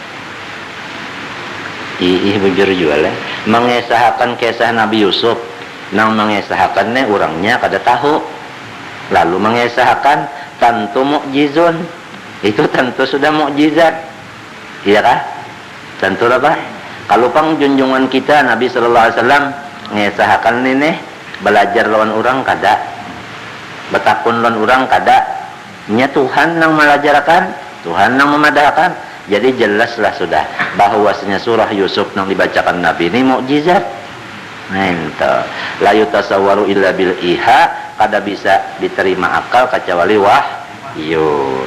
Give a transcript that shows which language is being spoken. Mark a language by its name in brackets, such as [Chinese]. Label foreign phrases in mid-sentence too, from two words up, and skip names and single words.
[Banjar] Bujur jual mengesahkan kisah Nabi Yusuf, nang mengesahkannya orangnya kada tahu, lalu mengesahkan tentu mukjizun, itu tentu sudah mukjizat. Iya kah? Tentu apa? Kalau pang junjungan kita Nabi [Arabic] sallallahu alaihi wasallam [Banjar] mengesahkan ini, belajar lawan orang kada, betakun lawan orang kada. Nya Tuhan yang melajarkan, Tuhan yang memadahkan. Jadi jelaslah sudah bahwasanya surah Yusuf yang dibacakan Nabi ini mukjizat. Nah itu [Arabic] la yutasawwaru illa bil iha, [Banjar] kada bisa diterima akal kecuali wahyu.